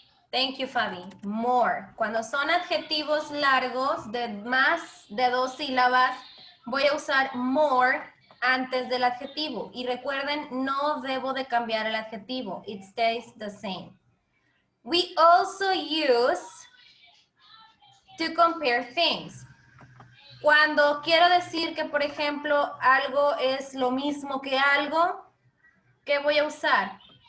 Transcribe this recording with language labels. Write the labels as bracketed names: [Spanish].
[English] Thank you, [Spanish] Fabi. More. Cuando son adjetivos largos de más de 2 sílabas, voy a usar more antes del adjetivo. Y recuerden, no debo de cambiar el adjetivo. [English] It stays the same. We also use to compare things. [Spanish] Cuando quiero decir que, por ejemplo, algo es lo mismo que algo, ¿qué voy a usar?